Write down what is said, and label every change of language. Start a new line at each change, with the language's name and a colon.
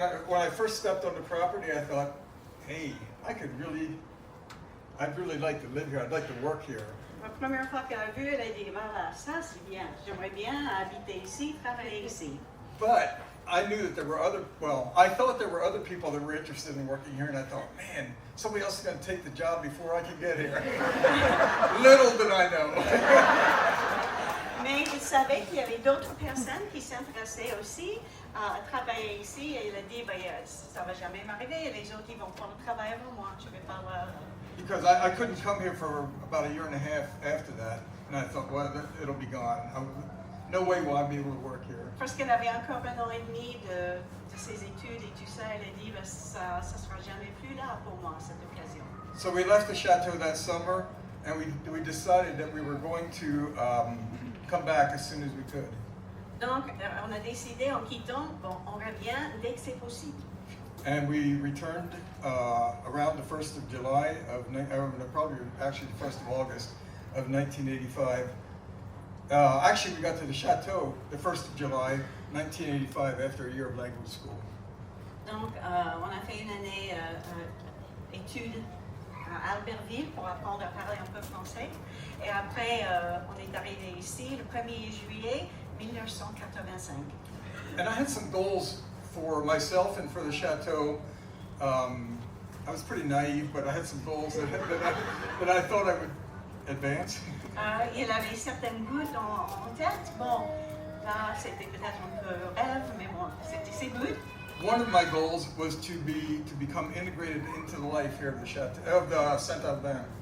English: When I first stepped on the property, I thought, hey, I'd really like to live here. I'd like to work here.
French: La première fois qu'elle a vu, elle a dit, voilà, ça c'est bien, j'aimerais bien habiter ici, travailler ici.
English: But I knew that I thought there were other people that were interested in working here, and I thought, man, somebody else is going to take the job before I can get here. Little did I know.
French: Mais savais qu'il y avait d'autres personnes qui s'intéressaient aussi à travailler ici et il a dit, ben, ça va jamais m'arriver, les autres ils vont prendre le travail avant moi, je vais pas voir.
English: Because I couldn't come here for about a year and a half after that, and I thought, well, it'll be gone. No way will I be able to work here.
French: Parce qu'elle avait encore 1 an et demi de ses études et tout ça, elle a dit, ben, ça sera jamais plus là pour moi, cette occasion.
English: So we left the chateau that summer, and we decided that we were going to come back as soon as we could.
French: Donc, on a décidé en quittant, bon, on revient dès que c'est possible.
English: And we returned around the 1st of July probably actually the 1st of August of 1985. Actually, we got to the chateau the 1st of July 1985 after a year of language school.
French: Donc, on a fait une année études à Albertville pour apprendre à parler un peu français. Et après, on est arrivé ici le 1er juillet 1985.
English: And I had some goals for myself and for the chateau. I was pretty naive, but I had some goals that I thought I would advance.
French: Il avait certaines buts en tête. Bon, là, c'était peut-être un peu rêve, mais bon, c'était ses buts.
English: One of my goals was to become integrated into the life here of the chateau of the Saint-Albain.